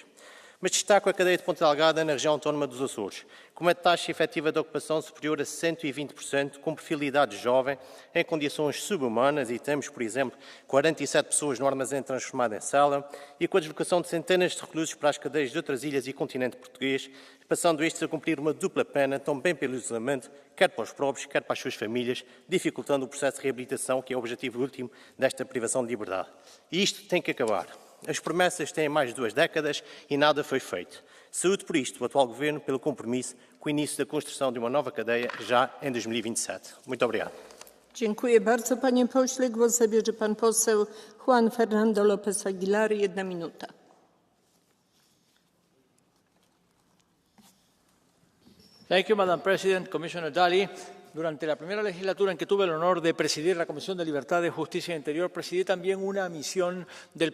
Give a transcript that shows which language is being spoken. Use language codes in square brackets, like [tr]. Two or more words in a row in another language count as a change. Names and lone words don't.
[pt] Mas destaco a cadeia de Ponta Delgada na região autónoma dos Açores, com uma taxa efetiva de ocupação superior a 120%, com perfil de idade jovem, em condições subhumanas, e temos, por exemplo, 47 pessoas no armazém transformado em cela, e com a deslocação de centenas de reclusos para as cadeias de outras ilhas e continente português, passando estes a cumprir uma dupla pena, também pelo isolamento, quer para os próprios, quer para as suas famílias, dificultando o processo de reabilitação, que é o objetivo último desta privação de liberdade. E isto tem que acabar. As promessas têm mais de 2 décadas e nada foi feito. Saúde por isto o atual Governo pelo compromisso com o início da construção de uma nova cadeia já em 2027. Muito obrigado. [pl] Dziękuję bardzo panie pośle. Głos zabierze pan poseł Juan Fernando López Aguilar. 1 minuta. [en] Thank you, Madam President, Commissioner Dalli. [es] Durante la primera legislatura en que tuve el honor de presidir la Comisión de Libertades, Justicia e Interior, presidí también una misión del